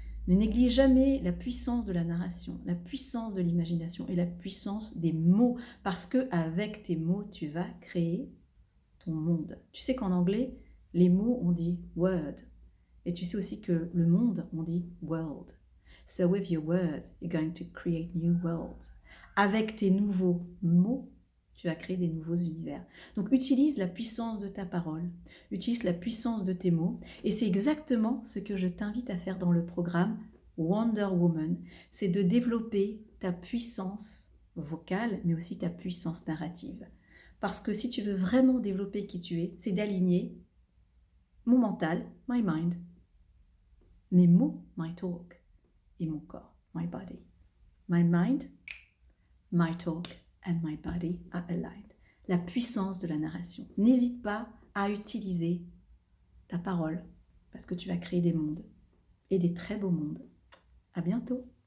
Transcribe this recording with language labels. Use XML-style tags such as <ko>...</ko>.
<fr>Ne néglige jamais la puissance de la narration, la puissance de l'imagination et la puissance des mots, parce que avec tes mots, tu vas créer ton monde. Tu sais qu'en anglais, les mots, on dit word. Et tu sais aussi que le monde, on dit world.</fr> <en>So with your words, you're going to create new worlds.</en> <fr>Avec tes nouveaux mots, tu vas créer des nouveaux univers. Donc utilise la puissance de ta parole, utilise la puissance de tes mots, et c'est exactement ce que je t'invite à faire dans le programme Wonder Woman, c'est de développer ta puissance vocale, mais aussi ta puissance narrative. Parce que si tu veux vraiment développer qui tu es, c'est d'aligner mon mental,</fr> <en>my mind,</en> <fr>mes mots,</fr> <en>my talk,</en> <fr>et mon corps,</fr> <en>my body. My mind, my talk and my body are aligned.</en> <fr>La puissance de la narration. N'hésite pas à utiliser ta parole parce que tu vas créer des mondes et des très beaux mondes. À bientôt.</fr>